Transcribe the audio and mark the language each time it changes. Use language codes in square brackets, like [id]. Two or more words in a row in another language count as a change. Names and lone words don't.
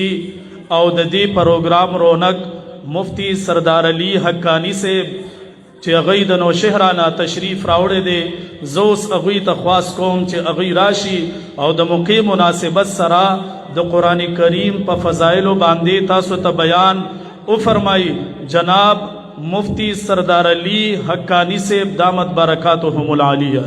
[ps] او د دې پروګرام رونق مفتی سردار علی حقانی سے چې هغوی د نوشهرانه تشریف راوړی دی زه اوس هغوی ته خواست کوم چې هغوی راشي او د موقع مناسبت سره د قرآن کریم په فضایلو باندې تاسو ته بیان وفرمایي جناب مفتی سردار علی حقانی سے [ar] دامت برکاتهم العالیہ